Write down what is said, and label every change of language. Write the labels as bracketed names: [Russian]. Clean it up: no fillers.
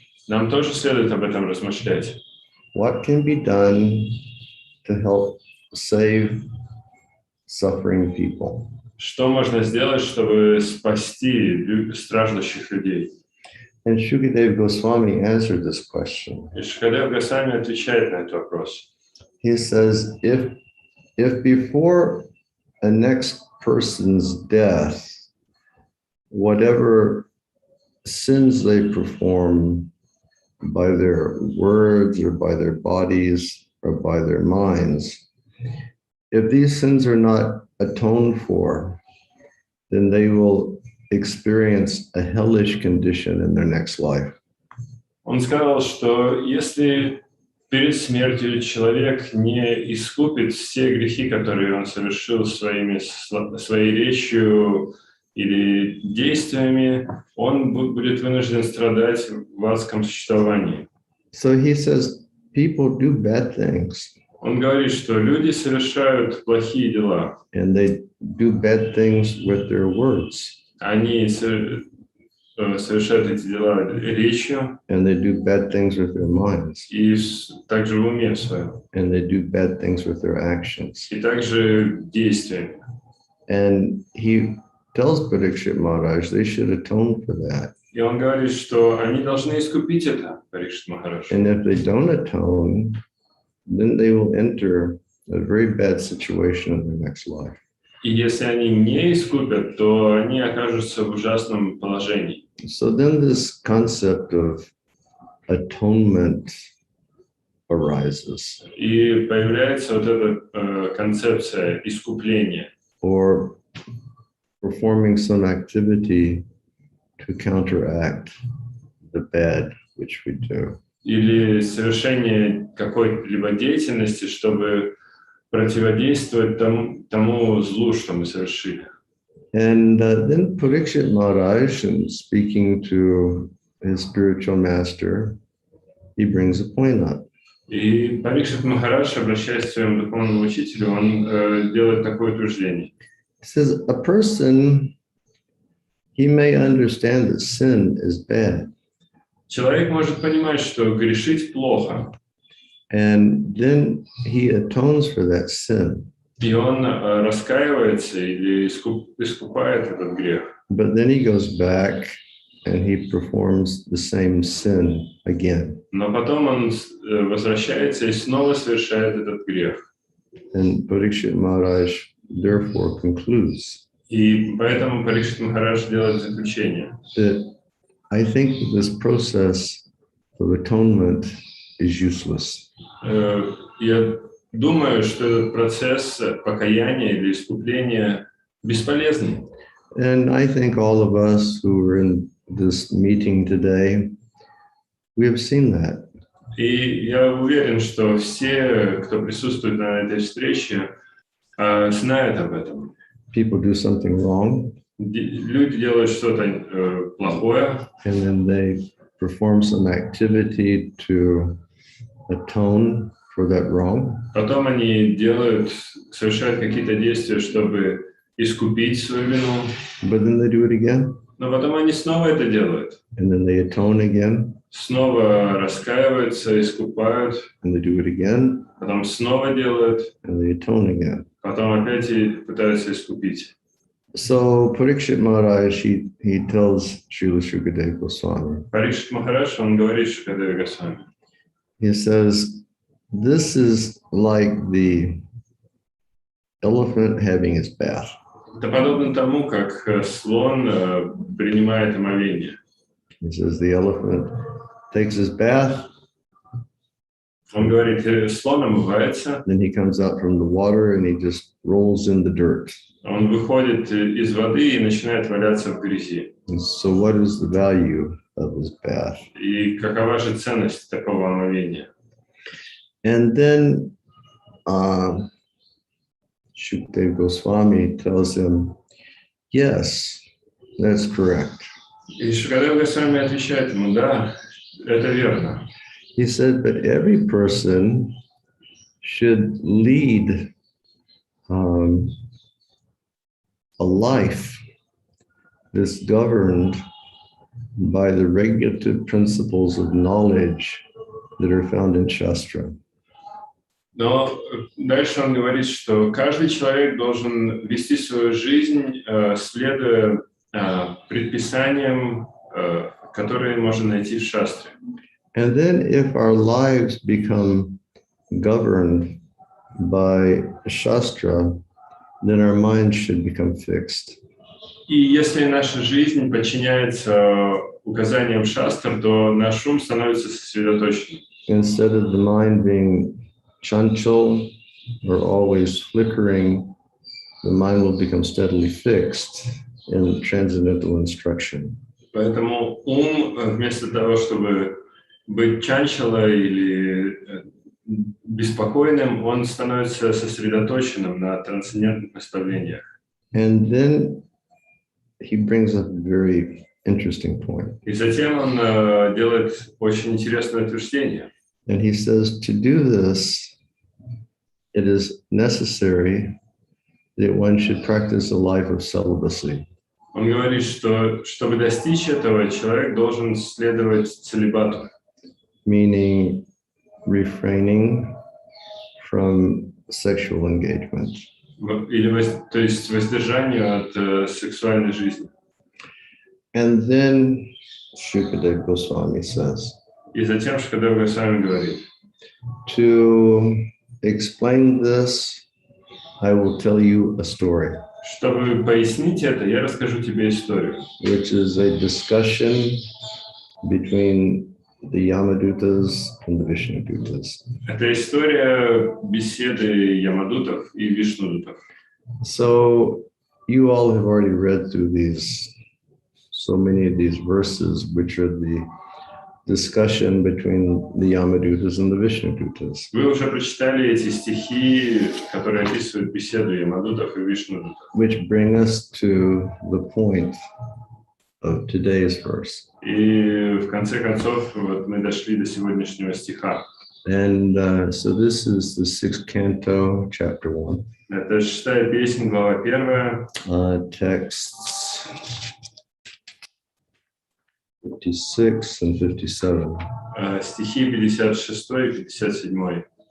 [Russian] нам тоже следует об этом размышлять. [English] what can be done to help save suffering people. [Russian] Что можно сделать, чтобы спасти страждущих людей? [English] And Shukadeva Goswami answered this question. [Russian] И Шукадев Госвами отвечает на этот вопрос. [English] He says, if before a next person's death, whatever sins they perform by their words or by their bodies or by their minds, if these sins are not atoned for, then they will experience a hellish condition in their next life. [Russian] Он сказал, что если перед смертью человек не искупит все грехи, которые он совершил своей речью или действиями, он будет вынужден страдать в адском существовании. [English] So he says, people do bad things. [Russian] Он говорит, что люди совершают плохие дела. [English] And they do bad things with their words. [Russian] Они совершают эти дела речью. [English] And they do bad things with their minds. [Russian] И также в уме своем. [English] And they do bad things with their actions. [Russian] И также действиями. [English] And he tells Parikshit Maharaj they should atone for that. [Russian] И он говорит, что они должны искупить это, Парикшит Махарадж. [English] And if they don't atone, then they will enter a very bad situation in their next life. [Russian] И если они не искупят, то они окажутся в ужасном положении. [English] So then this concept of atonement arises. [Russian] И появляется вот эта концепция искупления. [English] Or performing some activity to counteract the bad which we do. [Russian] Или совершение какой-либо деятельности, чтобы противодействовать тому злу, что мы совершили. [English] And then Parikshit Maharaj, in speaking to his spiritual master, he brings a point up. [Russian] И Парикшит Махарадж, обращаясь к своему духовному учителю, он делает такое утверждение. [English] He says, a person, he may understand that sin is bad. [Russian] Человек может понимать, что грешить плохо. [English] And then he atones for that sin. [Russian] И он раскаивается или искупает этот грех. [English] But then he goes back and he performs the same sin again. [Russian] Но потом он возвращается и снова совершает этот грех. [English] And Parikshit Maharaj therefore concludes [Russian] И поэтому Парикшит Махарадж делает заключение. [English] that I think that this process of atonement is useless. [Russian] Я думаю, что этот процесс покаяния или искупления бесполезный. [English] And I think all of us who are in this meeting today, we have seen that. [Russian] И я уверен, что все, кто присутствует на этой встрече, знают об этом. [English] People do something wrong, [Russian] Люди делают что-то плохое, [English] and then they perform some activity to atone for that wrong. [Russian] потом они совершают какие-то действия, чтобы искупить свою вину, [English] But then they do it again, [Russian] но потом они снова это делают. [English] and then they atone again, [Russian] Снова раскаиваются, искупают, [English] and they do it again, [Russian] потом снова делают, [English] and they atone again. [Russian] потом опять и пытаются искупить. [English] So Parikshit Maharaj, he tells Srila Shukadeva Goswami, [Russian] Парикшит Махарадж, он говорит Шукадеве Госвами. [English] he says, this is like the elephant having his bath. [Russian] Это подобно тому, как слон принимает омовение. [English] He says the elephant takes his bath, [Russian] Он говорит, слон омывается, [English] then he comes out from the water and he just rolls in the dirt. [Russian] он выходит из воды и начинает валяться в грязи. [English] And so what is the value of his bath? [Russian] И какова же ценность такого омовения? [English] And then Shukadeva Goswami tells him, yes, that's correct. [Russian] И Шукадев Госвами отвечает ему, да, это верно. [English] He said, but every person should lead a life that's governed by the regulative principles of knowledge that are found in Shastra. [Russian] Но дальше он говорит, что каждый человек должен вести свою жизнь, следуя предписаниям, которые можно найти в Шастре. [English] And then if our lives become governed by Shastra, then our minds should become fixed. [Russian] И если наша жизнь подчиняется указаниям Шастр, то наш ум становится сосредоточенным. [English] Instead of the mind being chanchal or always flickering, the mind will become steadily fixed in transcendental instruction. [Russian] Поэтому ум, вместо того, чтобы быть чанчала или беспокойным, он становится сосредоточенным на трансцендентных наставлениях. [English] And then he brings up a very interesting point. [Russian] И затем он делает очень интересное утверждение. [English] And he says, to do this, it is necessary that one should practice a life of celibacy. [Russian] Он говорит, что чтобы достичь этого, человек должен следовать целибату. [English] Meaning refraining from sexual engagement. [Russian] Или, то есть воздержанию от сексуальной жизни. [English] And then Shukadeva Goswami says, [Russian] И затем Шукадев Госвами говорит, [English] to explain this, I will tell you a story, [Russian] чтобы пояснить это, я расскажу тебе историю, [English] which is a discussion between the Yamadutas and the Vishnudutas. [Russian] Это история беседы Ямадутов и Вишнудутов. [English] So you all have already read through so many of these verses, which are the discussion between the Yamadutas and the Vishnudutas. [Russian] Вы уже прочитали эти стихи, которые описывают беседу Ямадутов и Вишнудутов. [English] Which bring us to the point of today's verse. [Russian] И в конце концов вот мы дошли до сегодняшнего стиха. [English] And so this is the 6th Canto, chapter 1. [Russian] Это 6-я песня, глава 1. [English] Texts 56 and 57. [Russian] Стихи 56 и 57.